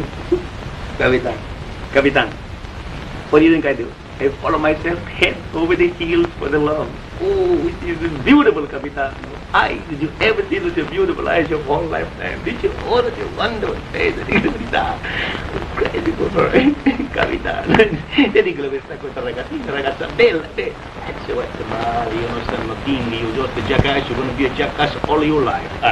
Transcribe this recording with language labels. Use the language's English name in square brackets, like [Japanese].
[English] Capitan, what do you think I do? I follow myself head over the heels for the love. Oh, it is beautiful, Capitan. Did you ever see such a beautiful eyes your whole lifetime? Did you? Oh, that you wonder what face it is. Crazy for her, Capitan. [Italian] Vedi che questa ragazza bella. [English] That's what's the matter. You know, son, nothing. You just a jackass. You're going to be a jackass all your life.